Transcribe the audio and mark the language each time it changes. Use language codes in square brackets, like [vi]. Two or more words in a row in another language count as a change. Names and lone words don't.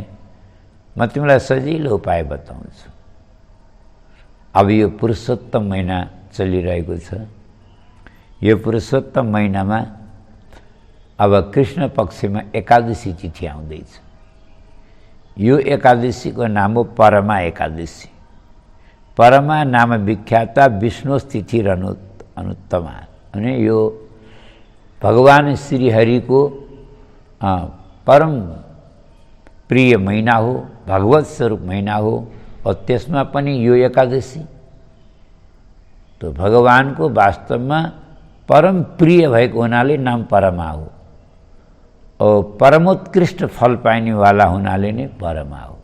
[ne] म तिमीलाई सजिलो उपाय बताउँछु। अब यो पुरुषोत्तम महिना चलिरहेको छ। यो पुरुषोत्तम महिनामा अब कृष्ण पक्षमा एकादशी तिथि आउँदैछ। यो एकादशीको नाम हो परमा एकादशी। [sa] परमा नाम विख्याता विष्णु तिथि अनुत्तमा। [ne] अनि यो भगवान श्रीहरिको परम प्रिय महीना हो, भगवत स्वरूप महीना हो। और त्यसमा पनि यो एकादशी तो भगवानको वास्तवमा परम प्रिय भएको हुनाले नाम परमा हो और परमोत्कृष्ट फल पाइने वाला हुनाले नै परमा हो।